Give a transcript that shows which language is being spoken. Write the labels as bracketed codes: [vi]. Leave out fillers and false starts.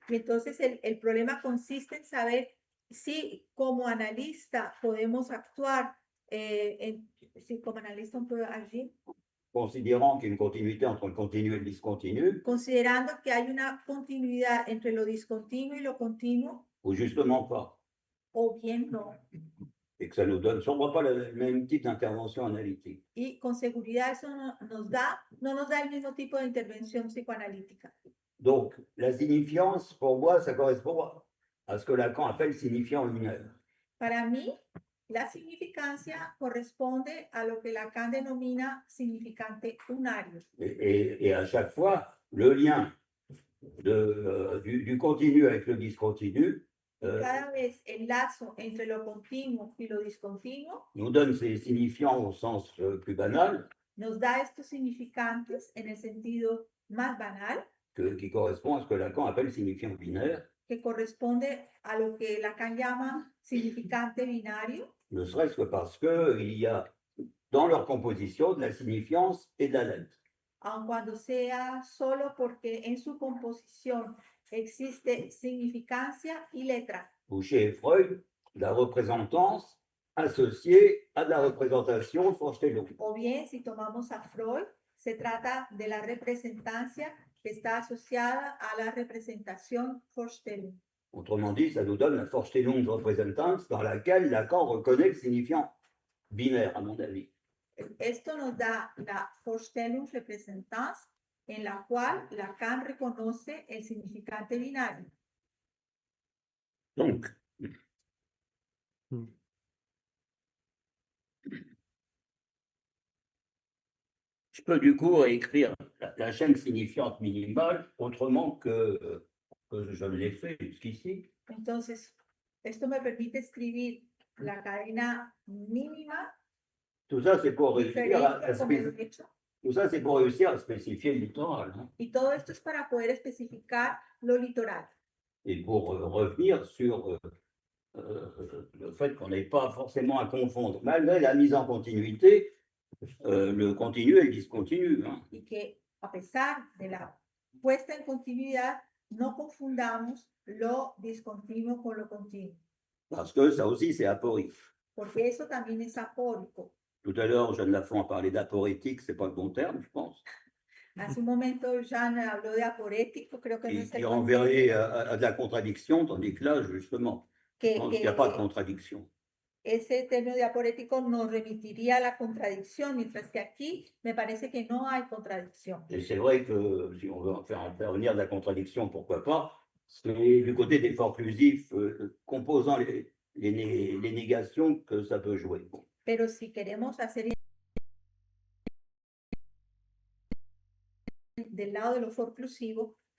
[es] Y entonces el problema consiste en saber si como analista podemos actuar, si como analista puedo agir, [fr] considérant qu'il y a une continuité entre le continu et le discontinu, [es] considerando que hay una continuidad entre lo discontinuo y lo continuo, [fr] ou justement pas. [es] o bien no. [fr] Et que ça nous donne sûrement pas le même type d'intervention analytique. [es] Y con seguridad eso no nos da el mismo tipo de intervención psicoanalítica. [fr] Donc, la signifiance, pour moi, ça correspond à ce que Lacan appelle signifiant lunaire. [es] Para mí, la significancia corresponde a lo que Lacan denomina significante unario. [fr] Et à chaque fois, le lien du continu avec le discontinu [es] Cada vez el lazo entre lo continuo y lo discontinuo [fr] nous donne ces signifiants au sens plus banal, [es] nos da estos significantes en el sentido más banal, [fr] qui correspond à ce que Lacan appelle signifiant binaire, [es] que corresponde a lo que Lacan llama significante binario, [fr] ne serait-ce que parce qu'il y a dans leur composition de la signifiance et de la lettre. [es] aun cuando sea solo porque en su composición existe significancia y letra. [fr] Ou chez Freud, la représentance associée à de la représentation Vorstellung. [es] O bien, si tomamos a Freud, se trata de la representancia que está asociada a la representación Vorstellung. [fr] Autrement dit, ça nous donne la Vorstellung Repräsentanz dans laquelle Lacan reconnaît le signifiant binaire, à mon avis. [es] Esto nos da la Vorstellung Repräsentanz en la cual Lacan reconoce el significante binario. [fr] Donc, je peux du coup écrire la chaîne signifiante minimale autrement que je ne l'ai fait jusqu'ici. [es] Entonces, esto me permite escribir la cadena mínima [fr] Tout ça, c'est pour réussir [es] diferente como lo he hecho. [fr] tout ça, c'est pour réussir à spécifier le littoral, hein, [es] Y todo esto es para poder especificar lo litoral. [fr] et pour revenir sur le fait qu'on n'ait pas forcément à confondre, malgré la mise en continuité, le continu et le discontinu, hein. [es] Y que a pesar de la puesta en continuidad, no confundamos lo discontinuo con lo continuo, [fr] Parce que ça aussi, c'est aporique. [es] porque eso también es apórico. [fr] Tout à l'heure, Jeanne Lafont a parlé d'aporétique, c'est pas le bon terme, je pense. [es] Hace un momento Jean habló de aporético, creo que no es [fr] Qui [es] el [fr] renverrait [es] concepto, [fr] à de la contradiction, tandis que là, justement, je [es] que, [fr] pense qu'il n'y a pas de [es] que [fr] contradiction. [es] ese término de aporético nos remitiría a la contradicción, mientras que aquí me parece que no hay contradicción. [fr] Et c'est vrai que si on veut en faire intervenir de la contradiction, pourquoi pas, c'est du côté des forclusifs composant les négations que ça peut jouer. [es] Pero si queremos hacer del lado de lo forclusivo,